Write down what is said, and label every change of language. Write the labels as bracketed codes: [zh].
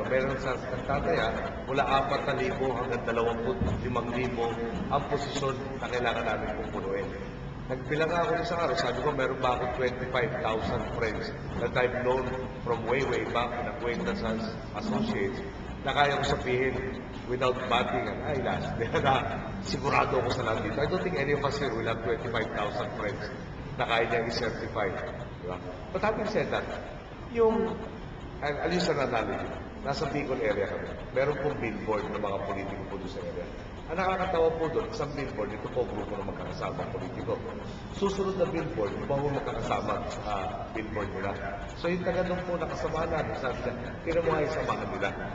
[tl] Meron sa nagtataya, mula 4,000 hanggang 25,000 ang posisyon na kailangan namin pupunuin. Nagbilang ako isang araw, sabi ko meron ba ako 25,000 [en] friends that I've known from way back in acquaintances, associates, [tl] na kaya ko sabihin [en] without batting an eyelash. [tl] Na sigurado ako sa nandito. [en] I don't think any of us here will have 25,000 friends [tl] na kaya niya i-certify. Diba? [en] But having said that, I'll use an analogy. [tl] Nasa Bicol area kami. Meron pong billboard ng mga politiko po doon sa area. Ang nakakatawa po doon, isang billboard, ito po grupo ng magkakasama politiko. Susunod na billboard, iba po magkakasama sa billboard nila. So yung taga doon po nakasama natin, sabi niya, tinan mo nga yung samahan nila.